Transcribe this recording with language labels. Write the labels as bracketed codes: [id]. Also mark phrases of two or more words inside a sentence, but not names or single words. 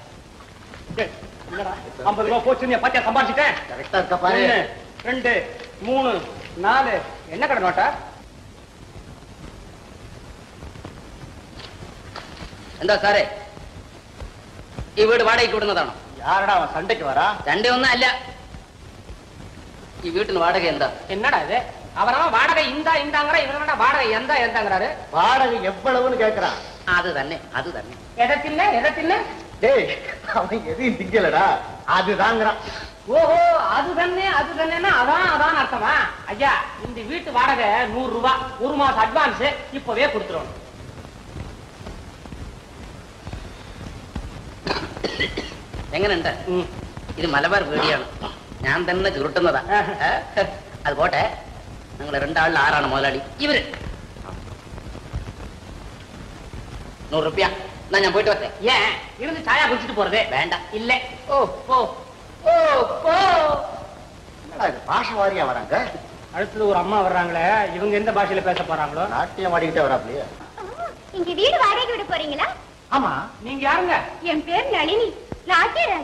[ta] 50 ரூபாய் போச்சு, நீ பாத்தியா சம்பாதிச்சிட்டேன். கரெக்டா இருக்க பாரு. 1 2 3 4 என்ன கடை நோட்டா? [ml] എന്താ സാറേ, വീട് വാടകയ്ക്ക് വിടുന്നതാണോ? [ta] யாரடா அவன் சண்டைக்கு வரா? சண்டை ஒன்னும் இல்ல. [ml] ഈ വീട്ടിന് വാടക എന്താ? [ta] என்னடா இது? அவரவன் வாடகை இந்தாங்கற, இவனடா வாடகை எந்தாங்கறாரு. வாடகை எவ்வளவுன்னு கேக்குறான். அது தண்ணே. எதை தின்ன? டேய், அவன் எதையும் திங்கலடா, அதுதாங்கறான். ஓஹோ, அது தண்ணேன்னா அதான் அர்த்தமா? ஐயா, இந்த வீட்டு வாடகை 100 ரூபாய், 1 மாசம் அட்வான்ஸ் இப்பவே கொடுத்துறோம். [ml] എങ്ങനെയുണ്ട്? ഇത് മലബാർ വീടിയാണ്. ഞാൻ തന്നെ ചുരുട്ടുന്നതാ. അത് പോട്ടെ, നിങ്ങൾ 2 ആളിൽ ആരാണ് മുതലാളി? ഇവര്. 100 രൂപ. എന്നാ ഞാൻ പോയിട്ട് വരട്ടെ. [ta] ஏன் இருந்து சாயா குடிச்சிட்டு போறதே? [ml] വേണ്ട. ഇല്ല. [ta] ஓ போ. என்னடா இது பாஷை வாரியா வராங்க? அடுத்தது ஒரு அம்மா வர்றாங்களே, இவங்க எந்த பாஷையில பேச போறாங்களோ? நாட்டியம் ஆடிக்கிட்டே வராப்லையே. இங்க வீடு வாடகைக்கு விட போறீங்களா? ஆமா, நீங்க யாருங்க? என் பேர் நளினி, நாட்டியராணி.